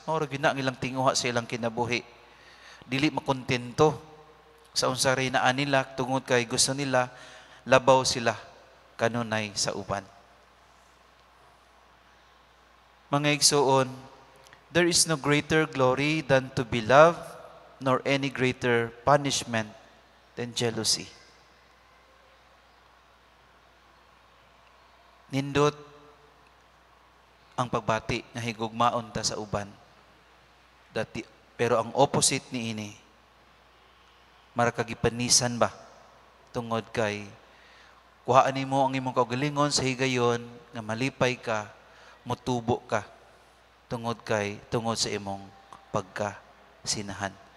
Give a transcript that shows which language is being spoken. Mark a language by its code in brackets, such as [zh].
[ceb] Mao ra gyud ang ilang tinguha sa ilang kinabuhi. Dili makontento sa unsa ray naa nila tungod kay gusto nila labaw sila kanunay sa uban. Mga igsoon, [en] there is no greater glory than to be loved, nor any greater punishment than jealousy. [ceb] Nindot ang pagbati nga higugmaon ta sa uban. Pero ang opposite niini, marakagipanisan ba tungod kay kuhaan nimo ang imong kaugalingon sa higayon nga malipay ka, mutubo ka tungod sa imong pagkasinahan.